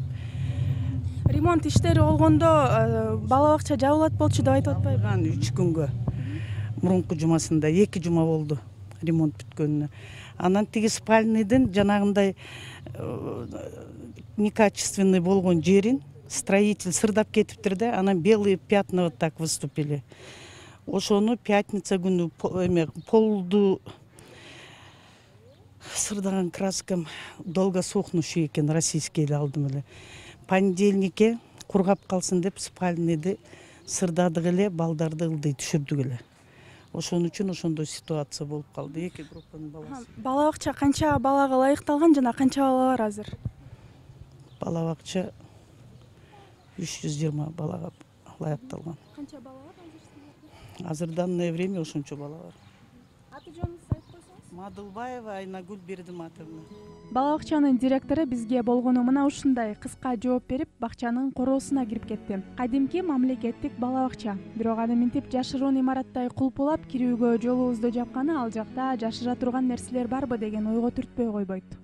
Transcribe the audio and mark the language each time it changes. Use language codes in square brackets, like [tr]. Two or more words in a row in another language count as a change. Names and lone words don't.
[ky] Ремонт иштери болгондо бала бакча жабылат болчу деп айтып атпайбы? 3 күнгө. Мурунку жумасында 2 жума болду ремонт бүткөнүнө. Анан тиги спальныйдын жанагындай некачественный болгон жерин строитель сырдап кетиптир да, анан [ru] белые пятна вот так выступили. [ky] Ошону пятница күнү полду Сырдаган краскам долгосохнущий экен, российскийди алдым эле. Понедельникке кургап калсын деп спальныйды сырдадык эле, балдарды ылдый түшүрдүк эле. Ошон үчүн ошондой ситуация болуп калды. Эки группанын баласы. Бала бакча канча балага ылайыкталган жана канча бала бар азыр? Бала бакча 320 балага ылайыкталган. Канча бала бар азыр? Азыр [ru] данное время [ky] ошончо бала бар. Аты жөнүңүздү айтып койсоңуз? Мадылбаева Айнагүл Бердиматовна. Бала бакчанын директору бизге болгону мына ушундай кыска жооп берип, бакчанын короосуна кирип кетти. Кадимки мамлекеттик бала бакча. Бирок аны минтип жашыруун имараттай кулпулап кирүүгө жолубузду жапканы ал жакта жашыра турган нерселер барбы деген ойго түртпөй койбойт.